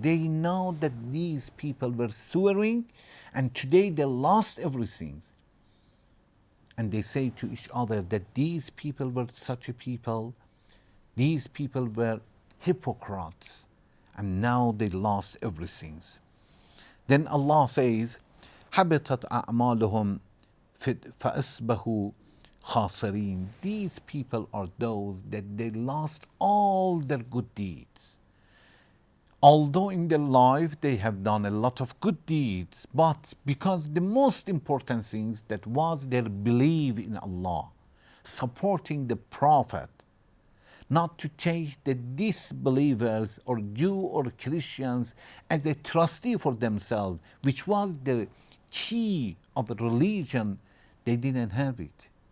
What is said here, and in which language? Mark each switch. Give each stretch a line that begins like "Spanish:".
English: They know that these people were swearing and today they lost everything. And they say to each other that these people were such a people, these people were hypocrites, and now they lost everything. Then Allah says,
Arabic: حَبِطَتْ أَعْمَالُهُمْ فَأَصْبَحُوا خَاسِرِينَ.
English: These people are those that they lost all their good deeds. Although in their life they have done a lot of good deeds, but because the most important things that was their belief in Allah, supporting the Prophet, not to take the disbelievers or Jew or Christians as a trustee for themselves, which was the key of religion, they didn't have it.